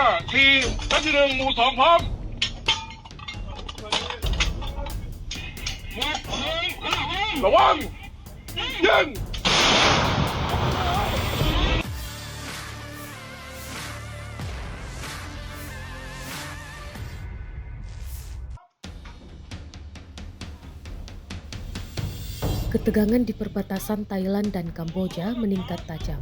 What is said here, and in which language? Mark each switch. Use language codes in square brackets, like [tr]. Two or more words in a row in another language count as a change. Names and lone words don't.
[th] สี่นัดที่หนึ่งหมู่สองพร้อมระวังยิง [id] Ketegangan di perbatasan Thailand dan Kamboja meningkat tajam.